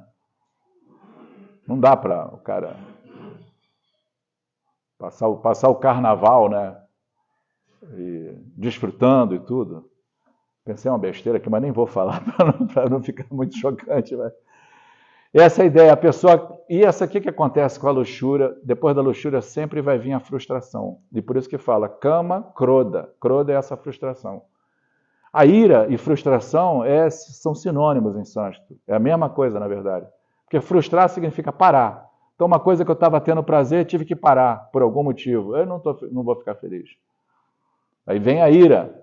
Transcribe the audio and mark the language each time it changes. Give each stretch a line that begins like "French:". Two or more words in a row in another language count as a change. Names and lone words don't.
Portuguese: Não dá para o cara passar o carnaval, né? E desfrutando e tudo. Pensei uma besteira aqui, mas nem vou falar para não ficar muito chocante. Mas... Essa é a ideia, a pessoa... E essa aqui que acontece com a luxúria, depois da luxúria sempre vai vir a frustração. E por isso que fala,
Sanskrit: kama, kroda.
Portuguese: Kroda é essa frustração. A ira e frustração são sinônimos em sânscrito. É a mesma coisa, na verdade. Porque frustrar significa parar. Então, uma coisa que eu estava tendo prazer, tive que parar por algum motivo. Eu não vou ficar feliz. Aí vem a ira.